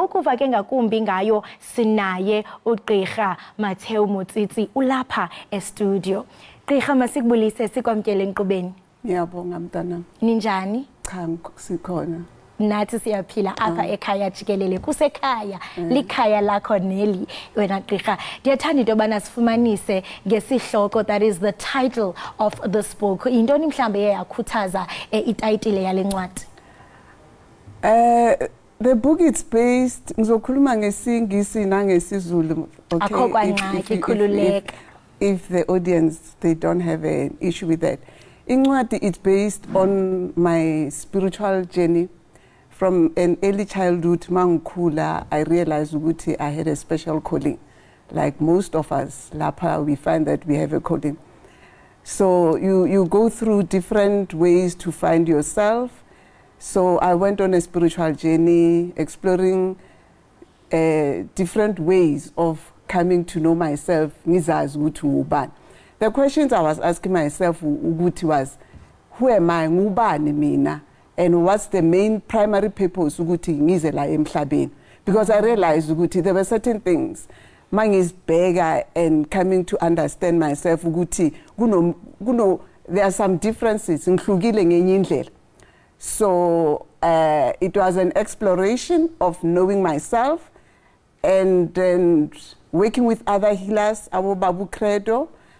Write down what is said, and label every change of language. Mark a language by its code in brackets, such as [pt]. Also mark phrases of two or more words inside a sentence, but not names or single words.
[xh] Ukuva ke ngakumbi ngayo sinaye uGqirha Matheo Motsitsi ulapha e-studio. Gqirha, masikubulise sikwamkele enkqubeni. [zu] Ngiyabonga mntanami. Ninjani? Cha sikhona. [xh] Nathi siyaphila apha ekhaya Jikelele kusekhaya likhaya lakho neli wena Gqirha. Ndiyathanda into yobana sifumanise ngesihloko, [en] that is the title of this book. [xh] Yintoni mhlambe yakhuthaza itayitile yale ncwadi? [en] The book is based, [zu] ngizokhuluma ngesingisi nangesizulu, [en] okay? If the audience, they don't have an issue with that. Incwadi is based on my spiritual journey. From an early childhood, mangkhula, I realized ukuthi I had a special calling. Like most of us, lapha, we find that we have a calling. So you go through different ways to find yourself. So I went on a spiritual journey, exploring different ways of coming to know myself. The questions I was asking myself was, who am I? [xh] Ngubani mina? [en] And what's the main primary purpose? Because I realized there were certain things. Man is bigger and coming to understand myself. There are some differences. So it was an exploration of knowing myself and then working with other healers, our Babu Credo.